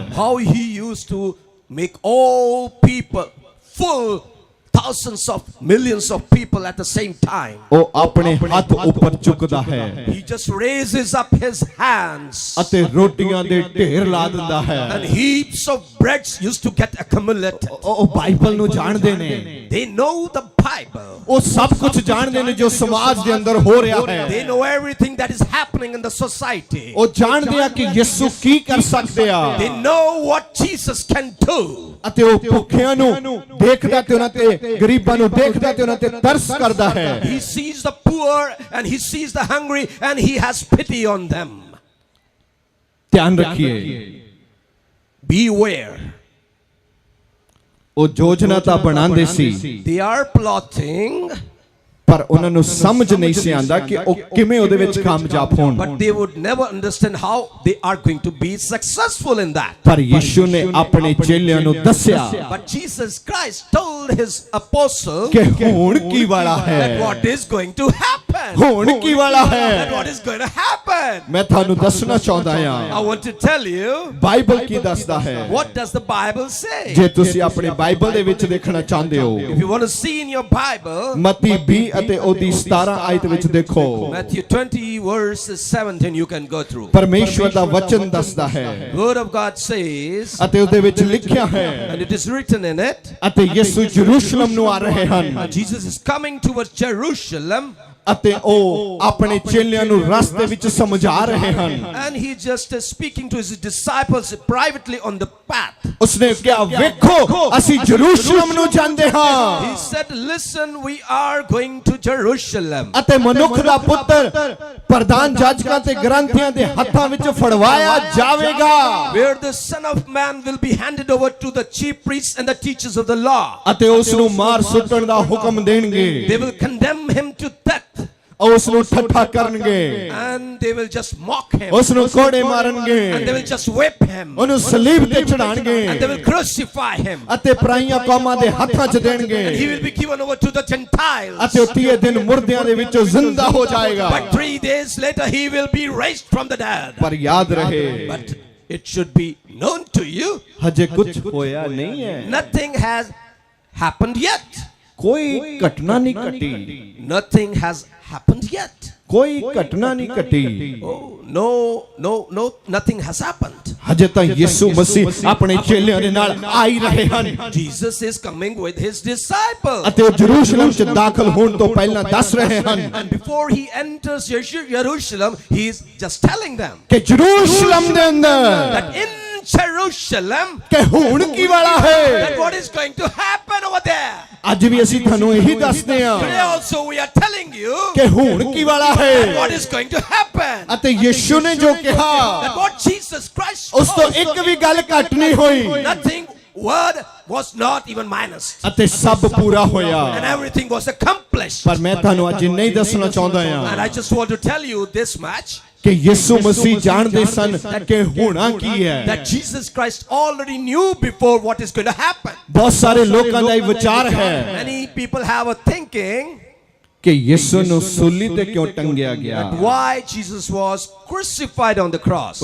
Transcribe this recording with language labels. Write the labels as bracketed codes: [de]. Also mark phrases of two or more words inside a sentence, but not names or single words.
[en] how he used to make all people full, thousands of millions of people at the same time. [pa] ਉਹ ਆਪਣੇ ਹੱਥ ਉੱਪਰ ਚੁੱਕਦਾ ਹੈ [en] He just raises up his hands. [pa] ਅਤੇ ਰੋਟੀਆਂ ਦੇ ਢੇਰ ਲਾ ਦਿੰਦਾ ਹੈ [en] And heaps of breads used to get accumulated. [pa] ਉਹ ਬਾਈਬਲ ਨੂੰ ਜਾਣਦੇ ਨੇ [en] They know the Bible. [pa] ਉਹ ਸਭ ਕੁਝ ਜਾਣਦੇ ਨੇ ਜੋ ਸਮਾਜ ਦੇ ਅੰਦਰ ਹੋ ਰਿਹਾ [en] They [pa] ਹੈ [en] know everything that is happening in the society. [pa] ਉਹ ਜਾਣਦੇ ਆ ਕਿ ਯਿਸੂ ਕੀ ਕਰ ਸਕਦੇ ਆ [en] They know what Jesus can do. [pa] ਅਤੇ ਉਹ ਭੁੱਖਿਆਂ ਨੂੰ ਦੇਖਦਾ ਤੇ ਉਹਨਾਂ ਤੇ ਗਰੀਬਾਂ ਨੂੰ ਦੇਖਦਾ ਤੇ ਉਹਨਾਂ ਤੇ ਤਰਸ ਕਰਦਾ ਹੈ [en] He sees the poor and he sees the hungry and he has pity on them. [pa] ਧਿਆਨ ਰੱਖੀਏ [en] Beware. [pa] ਉਹ ਯੋਜਨਾ ਤਾਂ ਬਣਾਉਂਦੇ ਸੀ [en] They are plotting, [pa] ਪਰ ਉਹਨਾਂ ਨੂੰ ਸਮਝ ਨਹੀਂ ਸੀ ਆਂਦਾ ਕਿ ਉਹ ਕਿਵੇਂ ਉਹਦੇ ਵਿੱਚ ਕਾਮਯਾਬ ਹੋਣ [en] but they would never understand how they are going to be successful in that. [pa] ਪਰ ਯਿਸੂ ਨੇ ਆਪਣੇ ਚੇਲਿਆਂ ਨੂੰ ਦੱਸਿਆ [en] But Jesus Christ told his apostle [pa] ਕਿ ਹੋਣ ਕੀ ਵਾਲਾ [en] that [pa] ਹੈ [en] what is going to happen. [pa] ਹੋਣ ਕੀ ਵਾਲਾ [en] That [pa] ਹੈ [en] what is going to happen. [pa] ਮੈਂ ਤੁਹਾਨੂੰ ਦੱਸਣਾ ਚਾਹੁੰਦਾ [en] I [pa] ਹਾਂ [en] want to tell you, [pa] ਬਾਈਬਲ ਕੀ ਦੱਸਦਾ ਹੈ [en] what does the Bible say? [pa] ਜੇ ਤੁਸੀਂ ਆਪਣੀ ਬਾਈਬਲ ਦੇ ਵਿੱਚ ਦੇਖਣਾ ਚਾਹੁੰਦੇ ਹੋ [en] If you want to see in your Bible, [pa] ਮਤੀ 20 ਅਤੇ ਉਹਦੀ 17 ਆਇਤ ਵਿੱਚ ਦੇਖੋ [en] Matthew 20 verse 17 you can go through. [pa] ਪਰਮੇਸ਼ਵਰ ਦਾ ਵਚਨ ਦੱਸਦਾ ਹੈ [en] Word of God says, [pa] ਅਤੇ ਉਹਦੇ ਵਿੱਚ ਲਿਖਿਆ ਹੈ [en] and it is written in it, [pa] ਅਤੇ ਯਿਸੂ ਯਰੂਸ਼ਲਮ ਨੂੰ ਆ ਰਹੇ ਹਨ [en] Jesus is coming towards Jerusalem. [pa] ਅਤੇ ਉਹ ਆਪਣੇ ਚੇਲਿਆਂ ਨੂੰ ਰਸਤੇ ਵਿੱਚ ਸਮਝਾ ਰਹੇ ਹਨ [en] And he just is speaking to his disciples privately on the path. [pa] ਉਸਨੇ ਕਿਹਾ ਵੇਖੋ ਅਸੀਂ ਯਰੂਸ਼ਲਮ ਨੂੰ ਜਾਂਦੇ ਹਾਂ [en] He said, listen, we are going to Jerusalem. [pa] ਅਤੇ ਮਨੁੱਖ ਦਾ ਪੁੱਤਰ ਪ੍ਰਧਾਨ ਜਾਜਕਾਂ ਤੇ ਗ੍ਰੰਥੀਆਂ ਦੇ ਹੱਥਾਂ ਵਿੱਚ ਫੜਵਾਇਆ ਜਾਵੇਗਾ [en] Where the Son of Man will be handed over to the chief priests and the teachers of the law. [pa] ਅਤੇ ਉਸ ਨੂੰ ਮਾਰ ਸੁੱਟਣ ਦਾ ਹੁਕਮ ਦੇਣਗੇ [en] They will condemn him to death. [pa] ਉਸ ਨੂੰ ਠੱਠਾ ਕਰਨਗੇ [en] And they will just mock him. [pa] ਉਸ ਨੂੰ ਕੋੜੇ ਮਾਰਨਗੇ [en] And they will just whip him. [pa] ਉਹਨੂੰ ਸਲੀਬ ਤੇ ਚੜਾਣਗੇ [en] And they will crucify him. [pa] ਅਤੇ ਪਰਾਈਆਂ ਕੌਮਾਂ ਦੇ ਹੱਥਾਂ 'ਚ ਦੇਣਗੇ [en] And he will be given over to the Gentiles. [pa] ਅਤੇ ਉਹ 30 ਦਿਨ ਮੁਰਦਿਆਂ ਦੇ ਵਿੱਚੋਂ ਜ਼ਿੰਦਾ ਹੋ ਜਾਏਗਾ [en] But 3 days later he will be raised from the dead. [pa] ਪਰ ਯਾਦ ਰਹੇ [en] But it should be known to you, [pa] ਹਜੇ ਕੁਝ ਹੋਇਆ ਨਹੀਂ ਹੈ [en] nothing has happened yet. [pa] ਕੋਈ ਘਟਨਾ ਨਹੀਂ ਘਟੀ [en] Nothing has happened yet. [pa] ਕੋਈ ਘਟਨਾ ਨਹੀਂ ਘਟੀ [en] Oh, no, nothing has happened. [pa] ਹਜੇ ਤਾਂ ਯਿਸੂ ਮਸੀਹ ਆਪਣੇ ਚੇਲਿਆਂ ਦੇ ਨਾਲ ਆ ਹੀ ਰਹੇ ਹਨ [en] Jesus is coming with his disciples. [pa] ਅਤੇ ਉਹ ਯਰੂਸ਼ਲਮ 'ਚ ਦਾਖਲ ਹੋਣ ਤੋਂ ਪਹਿਲਾਂ ਦੱਸ ਰਹੇ ਹਨ [en] And before he enters Jerusalem, he is just telling them [pa] ਕਿ ਯਰੂਸ਼ਲਮ ਦੇ ਅੰਦਰ [en] that in Jerusalem, [pa] ਕਿ ਹੋਣ ਕੀ ਵਾਲਾ ਹੈ [en] that what is going to happen over there. [pa] ਅੱਜ ਵੀ ਅਸੀਂ ਤੁਹਾਨੂੰ ਇਹੀ ਦੱਸਦੇ ਹਾਂ [en] Today also we are telling you [pa] ਕਿ ਹੋਣ ਕੀ ਵਾਲਾ [en] that [pa] ਹੈ [en] what is going to happen. [pa] ਅਤੇ ਯਿਸੂ ਨੇ ਜੋ ਕਿਹਾ [en] That what Jesus Christ [pa] ਉਸ ਤੋਂ [en] spoke, [pa] ਇੱਕ ਵੀ ਗੱਲ ਘੱਟ ਨਹੀਂ ਹੋਈ [en] nothing word was not even minus. [pa] ਅਤੇ ਸਭ ਪੂਰਾ ਹੋਇਆ [en] And everything was accomplished. [pa] ਪਰ ਮੈਂ ਤੁਹਾਨੂੰ ਅੱਜ ਨਹੀਂ ਦੱਸਣਾ ਚਾਹੁੰਦਾ [en] And [pa] ਹਾਂ [en] I just want to tell you this much, [pa] ਕਿ ਯਿਸੂ ਮਸੀਹ ਜਾਣਦੇ ਸਨ ਕਿ ਹੋਣਾ ਕੀ ਹੈ [en] that Jesus Christ already knew before what is going to happen. [pa] ਬਹੁਤ ਸਾਰੇ ਲੋਕਾਂ ਦਾ ਇਹ ਵਿਚਾਰ ਹੈ [en] Many people have a thinking [pa] ਕਿ ਯਿਸੂ ਨੂੰ ਸੂਲੀ ਤੇ ਕਿਉਂ ਟੰਗਿਆ ਗਿਆ [en] why Jesus was crucified on the cross.